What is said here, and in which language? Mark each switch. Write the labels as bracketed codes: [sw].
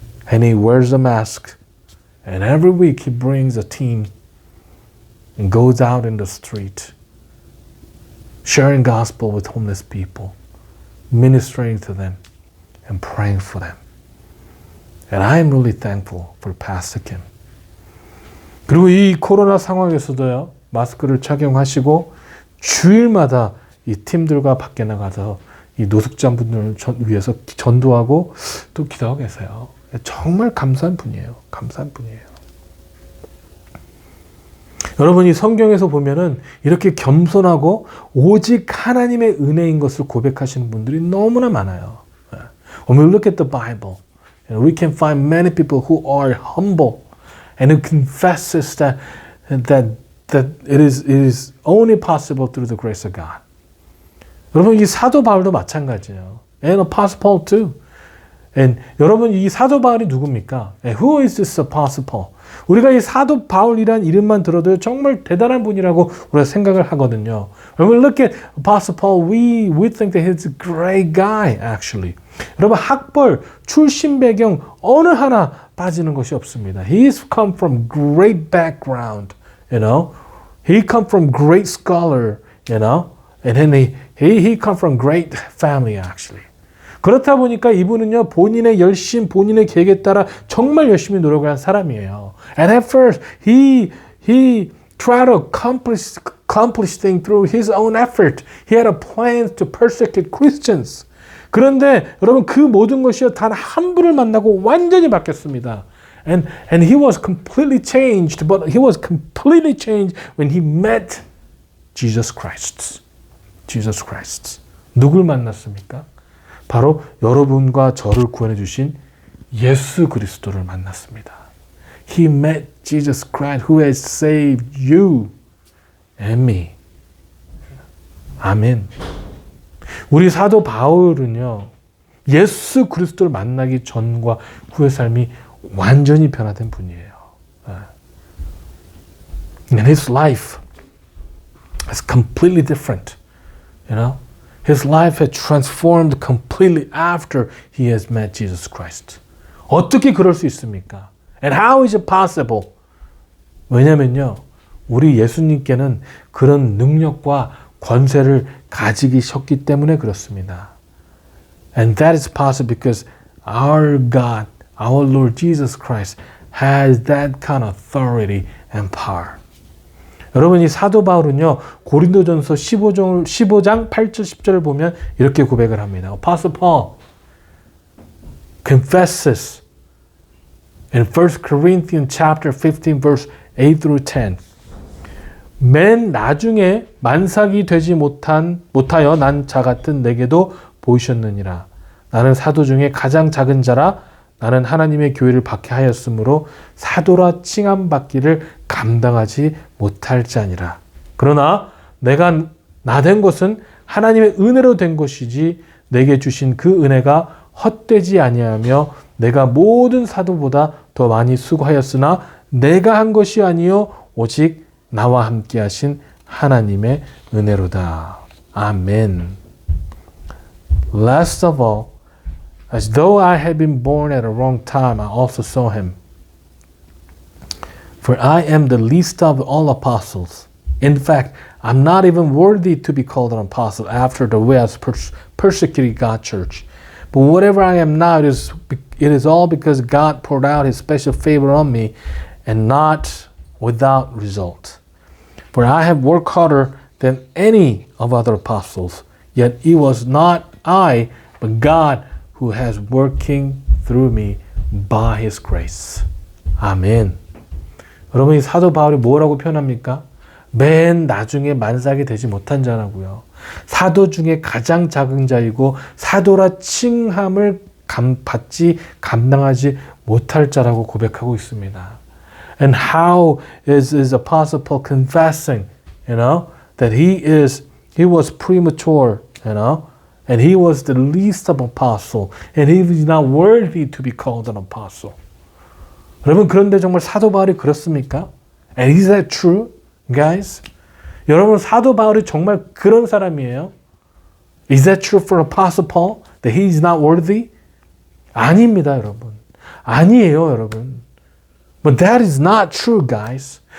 [en] And he wears a mask, and every week he brings a team and goes out in the street, sharing gospel with homeless people, ministering to them, and praying for them. And I'm really thankful for Pastor Kim. [ko] 그리고 이 코로나 상황에서도요, 마스크를 착용하시고 주일마다 이 팀들과 밖에 나가서 이 노숙자분들을 위해서 전도하고 또 기도하고 계세요. 정말 감사한 분이에요. 감사한 분이에요. 여러분이 성경에서 보면은 이렇게 겸손하고 오직 하나님의 은혜인 것을 고백하시는 분들이 너무나 많아요. [en] When we look at the Bible, we can find many people who are humble and who confesses that it is only possible through the grace of God. [ko] 여러분 이 사도 바울도 마찬가지예요. [en] And Apostle Paul too. And [ko] 여러분 이 사도 바울이 누굽니까? [en] Who is this Apostle Paul? [ko] 우리가 이 사도 바울이란 이름만 들어도 정말 대단한 분이라고 우리가 생각을 하거든요. [en] When we look at Apostle Paul, we think that he's a great guy, actually. [ko] 여러분 학벌, 출신 배경 어느 하나 빠지는 것이 없습니다. [en] He's come from great background, you know. He come from great scholar, you know. And then he come from great family, actually. [ko] 그렇다 보니까 이분은요, 본인의 열심, 본인의 계획에 따라 정말 열심히 노력을 한 사람이에요. [en] And at first, he tried to accomplish things through his own effort. He had a plan to persecute Christians. [ko] 그런데 여러분 그 모든 것이요, 단 한 분을 만나고 완전히 바뀌었습니다. [en] And he was completely changed, but he was completely changed when he met Jesus Christ. [ko] Jesus Christ. 누굴 만났습니까? 바로 여러분과 저를 구원해 주신 예수 그리스도를 만났습니다. [en] He met Jesus Christ who has saved you and me. [ko] 아멘. 우리 사도 바울은요, 예수 그리스도를 만나기 전과 후의 삶이 완전히 변화된 분이에요. [en] And his life is completely different. You know? His life had transformed completely after he has met Jesus Christ. [ko] 어떻게 그럴 수 있습니까? [en] And how is it possible? [ko] 왜냐면요, 우리 예수님께는 그런 능력과 권세를 가지셨기 때문에 그렇습니다. [en] And that is possible because our God, our Lord Jesus Christ has that kind of authority and power. [ko] 여러분 이 사도 바울은요, 고린도전서 15장 8절 10절을 보면 이렇게 고백을 합니다. [en] Apostle Paul confesses in 1 Corinthians chapter 15 verse 8 through 10. [ko] 맨 나중에 만삭이 되지 못하여 난 자 같은 내게도 보이셨느니라. 나는 사도 중에 가장 작은 자라. 나는 하나님의 교회를 박해하였으므로 사도라 칭함받기를 감당하지 못할 자니라. 그러나 내가 나된 것은 하나님의 은혜로 된 것이지 내게 주신 그 은혜가 헛되지 아니하며 내가 모든 사도보다 더 많이 수고하였으나 내가 한 것이 아니요 오직 나와 함께 하신 하나님의 은혜로다. 아멘. [en] Last of all, as though I had been born at a wrong time, I also saw him. For I am the least of all apostles. In fact, I'm not even worthy to be called an apostle after the way I've persecuted God's church. But whatever I am now, it is all because God poured out his special favor on me and not without result. For I have worked harder than any of other apostles, yet it was not I, but God who has working through me by his grace. [ko] 아멘. 여러분 이 사도 바울이 뭐라고 표현합니까? 맨 나중에 만삭이 되지 못한 자라고요. 사도 중에 가장 작은 자이고 사도라 칭함을 받지 감당하지 못할 자라고 고백하고 있습니다. [en] And how is Apostle Paul confessing, you know, that he was premature, you know, and he was the least of apostle, and he was not worthy to be called an apostle. [ko] 여러분 그런데 정말 사도 바울이 그렇습니까? [en] And is that true, guys? [ko] 여러분 사도 바울이 정말 그런 사람이에요? [en] Is that true for Apostle Paul? That he is not worthy? [ko] 아닙니다, 여러분. 아니에요, 여러분. [en] But that is not true, guys.